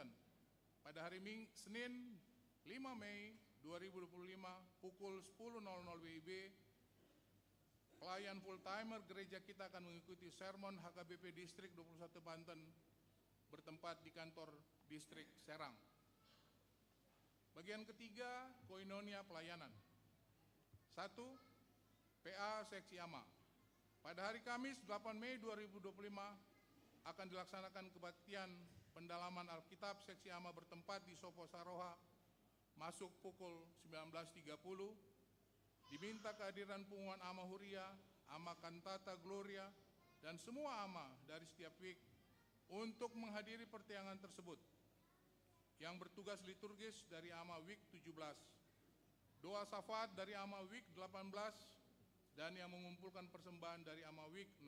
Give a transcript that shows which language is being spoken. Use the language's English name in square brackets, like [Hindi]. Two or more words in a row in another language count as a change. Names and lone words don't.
[Indonesian] Pada hari Senin 5 Mei 2025 pukul 10.00 WIB, pelayan [English] full timer [Indonesian] gereja kita akan mengikuti sermon HKBP Distrik 21 Banten bertempat di kantor Distrik Serang. Bagian ketiga, koinonia pelayanan. 1. PA Seksi AMA. Pada hari Kamis 8 Mei 2025 akan dilaksanakan kebaktian pendalaman Alkitab Seksi AMA bertempat di Sopo Saroha masuk pukul 19.30. Diminta kehadiran pengumuman AMA Huria, AMA Cantata Gloria, dan semua AMA dari setiap week untuk menghadiri pertiangan tersebut. Yang bertugas liturgis dari AMA week 17, doa syafaat dari AMA week 18, dan yang mengumpulkan persembahan dari AMA week 16.